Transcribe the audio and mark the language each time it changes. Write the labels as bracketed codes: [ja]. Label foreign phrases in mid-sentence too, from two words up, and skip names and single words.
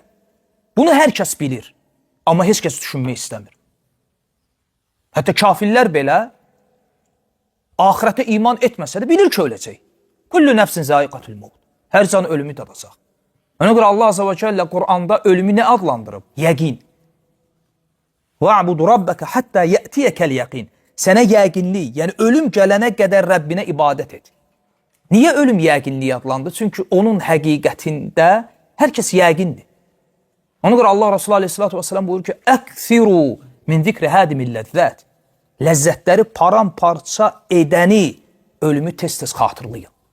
[az] Bunu hər kəs bilir, amma heç kəs düşünmək istəmir. Hətta kafirlər belə axirətə iman etməsə də bilir ki, öləcək. [ar] كل نفس ذائقة الموت. [az] Hər can ölümü dadacaq. Ona görə Allah [ar] عز وجل [az] Qur'anda ölümü nə adlandırıb? Yəqin. [ar] وَعْبُدُ رَبَّكَ حَتَّى يَأْتِيَكَ الْيَقِينَ. [az] Sənə yəqinlik, yəni ölüm gələnə qədər Rəbbinə ibadət et. Niyə ölüm yəqinliyi adlandı? Çünki onun həqiqətində hər kəs yəqindir. Ona görə Allah Resulü [ar] عليه الصلاة والسلام [az] buyurur ki, [ar] أكثروا من ذكر هادم اللذات. [az] Ləzzətləri paramparça edəni ölümü tez-tez xatırlayın.